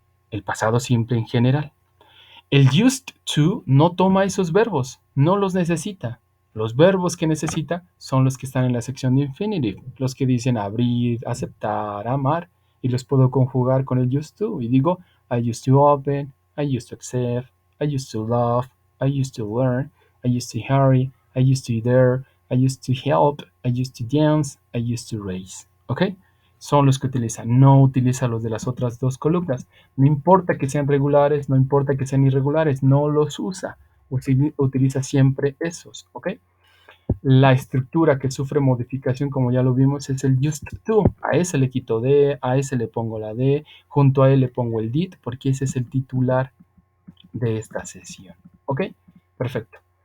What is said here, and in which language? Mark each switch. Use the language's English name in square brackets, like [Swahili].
[Spanish] El pasado simple en general. El used to no toma esos verbos, no los necesita. Los verbos que necesita son los que están en la sección de infinitive, los que dicen abrir, aceptar, amar, y los puedo conjugar con el used to. Y digo, [English] I used to open, I used to accept, I used to love, I used to learn, I used to hurry, I used to dare, I used to help, I used to dance, I used to race. [Spanish] ¿Ok? Son los que utiliza. No utiliza los de las otras dos columnas. No importa que sean regulares, no importa que sean irregulares, no los usa. Utiliza siempre esos. ¿Ok? La estructura que sufre modificación, como ya lo vimos, es el used to. A ese le quito D, a ese le pongo la D, junto a él le pongo el did, porque ese es el titular de esta sesión. ¿Ok? Perfecto.